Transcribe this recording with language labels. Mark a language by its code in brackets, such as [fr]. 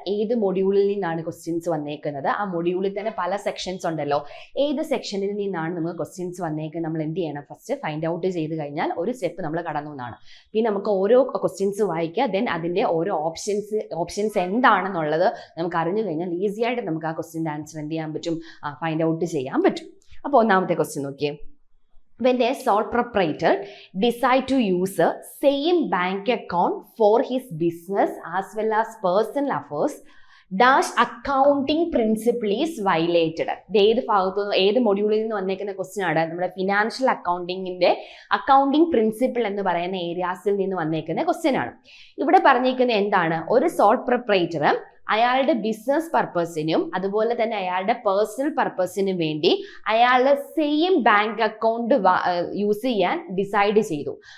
[ml] ഏത് മൊഡ്യൂളിൽ നിന്നാണ് ക്വസ്റ്റ്യൻസ് വന്നേക്കുന്നത്, ആ മൊഡ്യൂളിൽ തന്നെ പല സെക്ഷൻസ് ഉണ്ടല്ലോ, ഏത് സെക്ഷനിൽ നിന്നാണ് നമുക്ക് ക്വസ്റ്റ്യൻസ് വന്നേക്കുന്നത് നമ്മൾ എന്ത് ചെയ്യണം, ഫസ്റ്റ് ഫൈൻഡ് ഔട്ട് ചെയ്ത് കഴിഞ്ഞാൽ ഒരു സ്റ്റെപ്പ് നമ്മൾ കടന്നു എന്നാണ്. പിന്നെ നമുക്ക് ഓരോ ക്വസ്റ്റ്യൻസ് വായിക്കുക, ദെൻ അതിൻ്റെ ഓരോ ഓപ്ഷൻസ് എന്താണെന്നുള്ളത് നമുക്ക് അറിഞ്ഞു കഴിഞ്ഞാൽ ഈസി ആയിട്ട് നമുക്ക് ആ ക്വസ്റ്റ്യൻ്റെ ആൻസർ എന്ത് ചെയ്യാൻ പറ്റും, ഫൈൻഡ് ഔട്ട് ചെയ്യാൻ പറ്റും. അപ്പോൾ ഒന്നാമത്തെ ക്വസ്റ്റ്യൻ നോക്കിയേ. [en] When a sole proprietor decide to use a same bank account for his business as well as personal affairs, dash accounting principle is violated. [ml] ഏത് ഭാഗത്തു ഏത് മൊഡ്യൂളിൽ നിന്ന് വന്നേക്കുന്ന ക്വസ്റ്റ്യൻ ആണ്, നമ്മുടെ ഫിനാൻഷ്യൽ അക്കൗണ്ടിങ്ങിന്റെ അക്കൗണ്ടിങ് പ്രിൻസിപ്പിൾ എന്ന് പറയുന്ന ഏരിയാസിൽ നിന്ന് വന്നേക്കുന്ന ക്വസ്റ്റ്യൻ ആണ്. ഇവിടെ പറഞ്ഞേക്കുന്നത് എന്താണ്, ഒരു സോൾ പ്രൊപ്രൈറ്റർ അയാളുടെ ബിസിനസ് പർപ്പസിനും അതുപോലെ തന്നെ അയാളുടെ പേഴ്സണൽ പർപ്പസിനും വേണ്ടി അയാളുടെ സെയിം ബാങ്ക് അക്കൗണ്ട് യൂസ് ചെയ്യാൻ ഡിസൈഡ് ചെയ്തു.